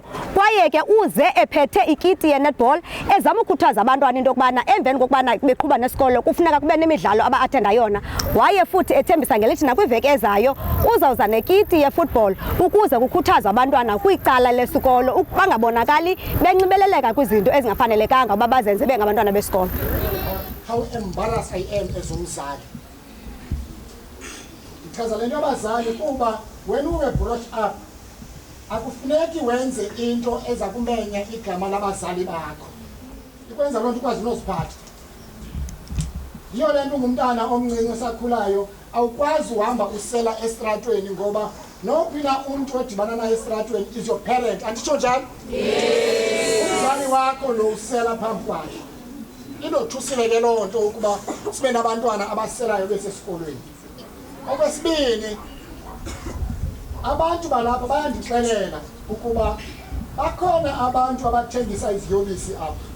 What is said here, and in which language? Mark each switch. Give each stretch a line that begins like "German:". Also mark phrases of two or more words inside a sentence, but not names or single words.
Xhosa: Kwaye ke uze ephethe ikiti ye-netball ezama ukukhuthaza abantwana into yokubana emveni kokubana beqhuba nesikolo kufuneka kube nemidlalo aba-athenda yona. Waye futhi ethembisa ngelithi nakwiveki ezayo uzawuza nekiti ye-football ukuze kukhuthaza abantwana kwicala lesikolo bangabonakali benxibeleleka kwizinto ezingafanelekanga uba bazenze bengabantwana besikolo.
English: How embarrassed I am as umzali.
Xhosa: Because le nto abazali kuba
English: when we were brought up
Xhosa: akufuneki wenze into eza kumenya igama labazali bakho. Ikwenza loo nto ukwazi noziphatha. Yiyo le nto ungumntana omncinci osakhulayo awukwazi uhamba usela estratweni ngoba nophi na umntu odibana naye estratweni
English: is your parent.
Xhosa: Anditsho njalo? Umzali wakho lo usela phambi kwakhe. Inothusile ke loo nto ukuba sibe nabantwana abaselayo besesikolweni. Okwesibini, abantu balapha bayandixelela ukuba bakhona abantu abathengisa iziyobisi apha.